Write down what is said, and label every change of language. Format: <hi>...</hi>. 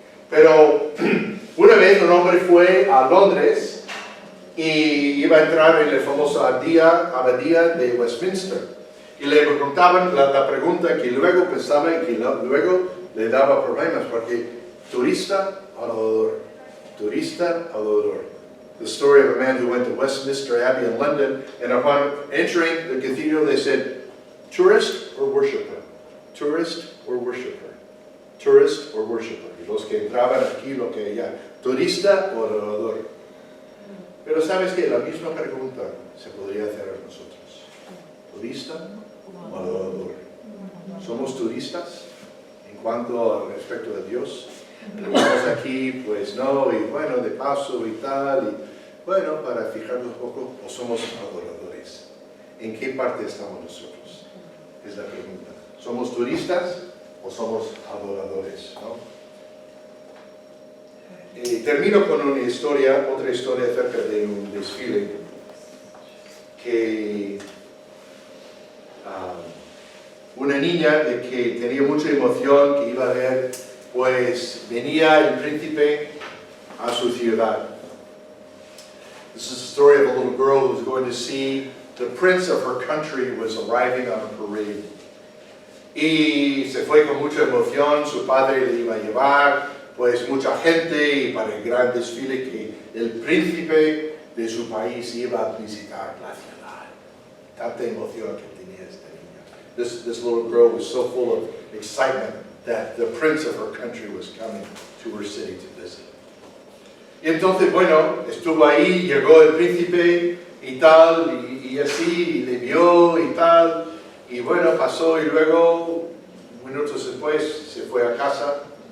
<es>Pero una vez un hombre fue a Londres y iba a entrar en la famosa abadía de Westminster. Y le preguntaban la pregunta que luego pensaba y que luego le daba problemas porque turista, adorador. Turista, adorador.</es> <en>The story of a man who went to Westminster Abbey in London, and upon entering the cathedral they said, tourist or worshiper? Tourist or worshiper? Tourist or worshiper?</en> <es>Y los que entraban aquí, lo que allá, turista o adorador. Pero sabes que la misma pregunta se podría hacer a nosotros. Turista o adorador. ¿Somos turistas en cuanto al respecto de Dios? Estamos aquí, pues no, y bueno, de paso y tal, y bueno, para fijarnos un poco, ¿o somos adoradores? ¿En qué parte estamos nosotros? Es la pregunta. ¿Somos turistas o somos adoradores? ¿No? Termino con otra historia acerca de un desfile que una niña que tenía mucha emoción, que iba a ver, pues venía el príncipe a su ciudad.</es> <en>This is the story of a little girl who was going to see the prince of her country was arriving on a parade.</en> <es>Y se fue con mucha emoción, su padre le iba a llevar, pues mucha gente, y para el gran desfile que el príncipe de su país iba a visitar la ciudad. Tanta emoción que tenía esta niña.</es> <en>This little girl was so full of excitement that the prince of her country was coming to her city to visit.</en> <es>Y entonces, bueno, estuvo ahí, llegó el príncipe y tal, y así, y le vio y tal, y bueno, pasó, y luego, minutos después, se fue a casa.</es>